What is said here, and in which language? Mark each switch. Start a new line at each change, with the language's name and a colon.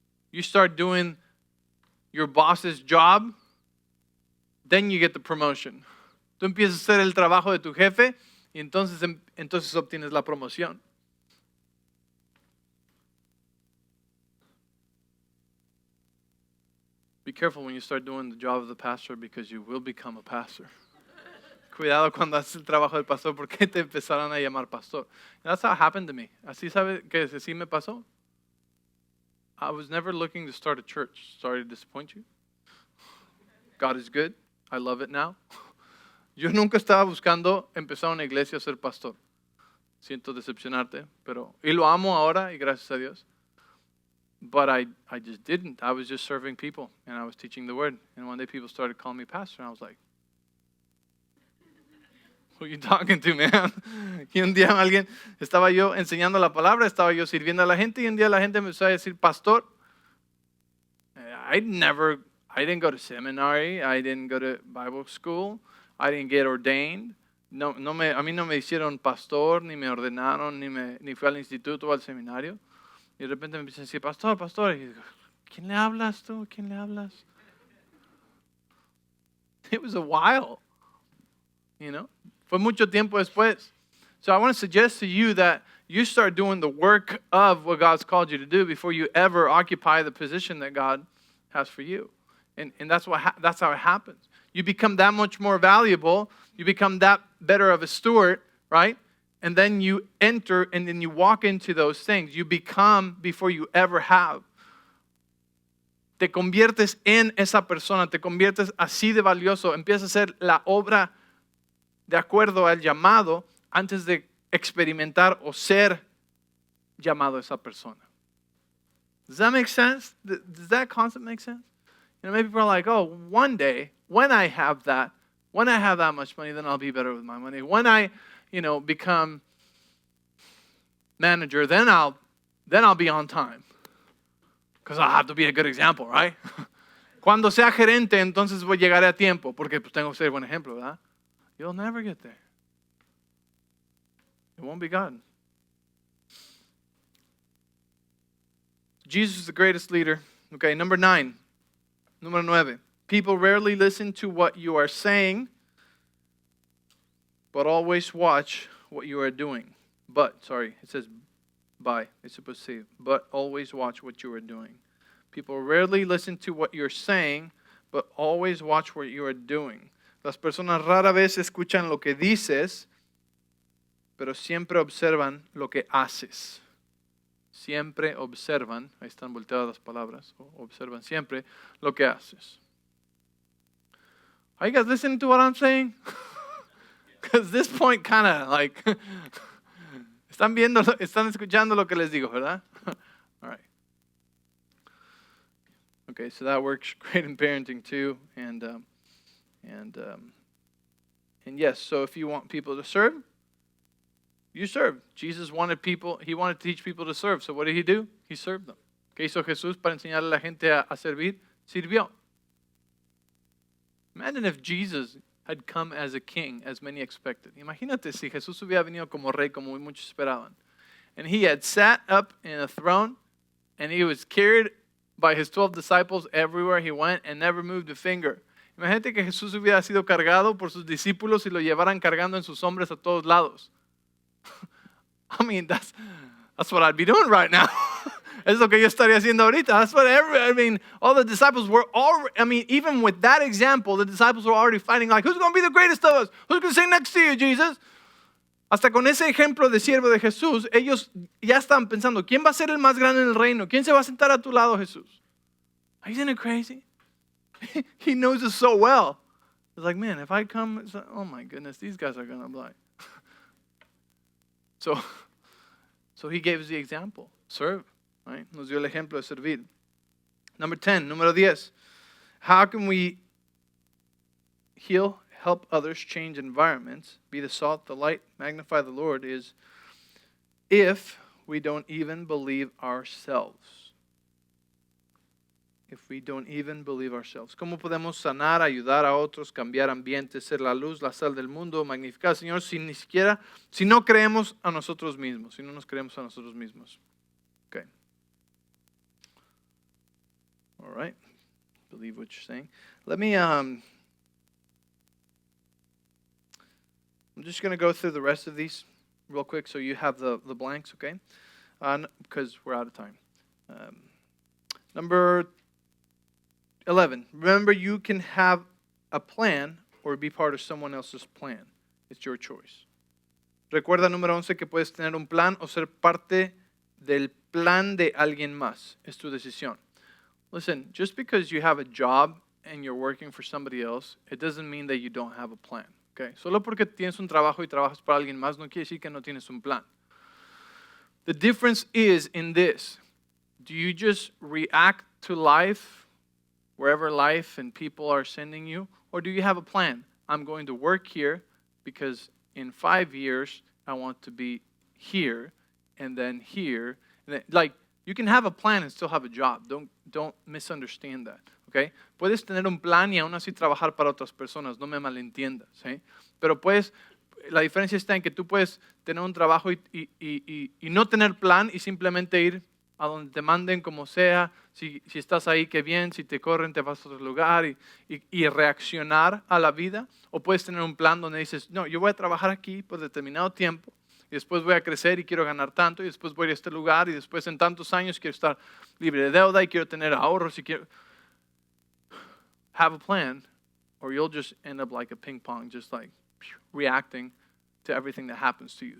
English: You start doing your boss's job, then you get the promotion.
Spanish: Tú empiezas a hacer el trabajo de tu jefe y entonces obtienes la promoción.
English: Be careful when you start doing the job of the pastor because you will become a pastor.
Spanish: Cuidado cuando haces el trabajo del pastor porque te empezaron a llamar pastor.
English: And that's how it happened to me.
Spanish: Así sabe que así me pasó.
English: I was never looking to start a church. Sorry to disappoint you. God is good. I love it now.
Spanish: Yo nunca estaba buscando empezar una iglesia a ser pastor. Siento decepcionarte, pero y lo amo ahora y gracias a Dios.
English: But I just didn't. I was just serving people and I was teaching the word. And one day people started calling me pastor and I was like, who are you talking to, man?
Spanish: Y un día estaba yo enseñando la palabra, estaba yo sirviendo a la gente y un día la gente me empezó a decir pastor.
English: I didn't go to seminary. I didn't go to Bible school. I didn't get ordained.
Spanish: A mí no me hicieron pastor, ni me ordenaron, ni fui al instituto o al seminario. Y de repente me empiezan a decir, pastor. Y digo, ¿quién le hablas tú? ¿Quién le hablas?
English: It was a while,
Spanish: Fue mucho tiempo después.
English: So I want to suggest to you that you start doing the work of what God's called you to do before you ever occupy the position that God has for you. And that's how it happens. You become that much more valuable. You become that better of a steward, right? And then you enter and then you walk into those things. You become before you ever have.
Spanish: Te conviertes en esa persona. Te conviertes así de valioso. Empiezas a hacer la obra de acuerdo al llamado antes de experimentar o ser llamado esa persona.
English: Does that make sense? Does that concept make sense? Maybe people are like, oh, one day, when I have that much money, then I'll be better with my money. When I, become manager, then I'll be on time. Because I'll have to be a good example, right?
Spanish: Cuando sea gerente, entonces llegaré a tiempo, porque pues tengo que ser buen ejemplo, ¿verdad?
English: You'll never get there. It won't be God. Jesus is the greatest leader. Okay, number 9.
Spanish: Número 9.
English: People rarely listen to what you are saying, but always watch what you are doing. It says by. It's supposed to say, but always watch what you are doing. People rarely listen to what you're saying, but always watch what you are doing.
Spanish: Las personas rara vez escuchan lo que dices, pero siempre observan lo que haces. Siempre observan, ahí están volteadas las palabras, observan siempre lo que haces.
English: Are you guys listening to what I'm saying? Because this point kind of like,
Spanish: están escuchando lo que les digo, ¿verdad?
English: All right. Okay, so that works great in parenting too, and yes, so if you want people to serve, you serve. Jesus wanted to teach people to serve. So what did he do? He served them.
Spanish: ¿Qué hizo Jesús para enseñarle a la gente a servir? Sirvió.
English: Imagine if Jesus had come as a king, as many expected.
Spanish: Imagínate si Jesús hubiera venido como rey, como muchos esperaban.
English: And he had sat up in a throne, and he was carried by his 12 disciples everywhere he went and never moved a finger.
Spanish: Imagínate que Jesús hubiera sido cargado por sus discípulos y lo llevaran cargando en sus hombres a todos lados.
English: I mean, that's what I'd be doing right now.
Spanish: Es lo que yo estaría haciendo ahorita.
English: That's what all the disciples were already, even with that example, the disciples were already fighting like, who's going to be the greatest of us? Who's going to sit next to you, Jesus?
Spanish: Hasta con ese ejemplo de siervo de Jesús, ellos ya están pensando, ¿quién va a ser el más grande en el reino? ¿Quién se va a sentar a tu lado, Jesús?
English: Isn't it crazy? He knows us so well. It's like, man, if I come, it's like, oh my goodness, these guys are going to be. So he gave us the example. Serve. Right?
Spanish: Nos dio el ejemplo de servir. Número 10.
English: How can we help others change environments, be the salt, the light, magnify the Lord, is if we don't even believe ourselves. If we don't even believe ourselves.
Spanish: ¿Cómo podemos sanar, ayudar a otros, cambiar ambientes, ser la luz, la sal del mundo, magnificar al Señor si no creemos a nosotros mismos, si no nos creemos a nosotros mismos?
English: Okay. All right. Believe what you're saying. Let me, I'm just going to go through the rest of these real quick so you have the blanks, okay? Because we're out of time. Number 11. Remember, you can have a plan or be part of someone else's plan. It's your choice.
Spanish: Recuerda, número 11, que puedes tener un plan o ser parte del plan de alguien más. Es tu decisión.
English: Listen, just because you have a job and you're working for somebody else, it doesn't mean that you don't have a plan. Okay?
Spanish: Solo porque tienes un trabajo y trabajas para alguien más, no quiere decir que no tienes un plan.
English: The difference is in this. Do you just react to life, wherever life and people are sending you? Or do you have a plan? I'm going to work here because in 5 years, I want to be here and then here. And then, like, you can have a plan and still have a job. Don't misunderstand that. Okay?
Spanish: Puedes tener un plan y aún así trabajar para otras personas. No me malentiendas. ¿Sí? Pero la diferencia está en que tú puedes tener un trabajo y no tener plan y simplemente ir a donde te manden como sea. Si estás ahí, qué bien. Si te corren, te vas a otro lugar y reaccionar a la vida. O puedes tener un plan donde dices, no, yo voy a trabajar aquí por determinado tiempo. Y después voy a crecer y quiero ganar tanto. Y después voy a ir a este lugar. Y después en tantos años quiero estar libre de deuda y quiero tener ahorros. Y quiero
English: have a plan. Or you'll just end up like a ping pong. Just like reacting to everything that happens to you.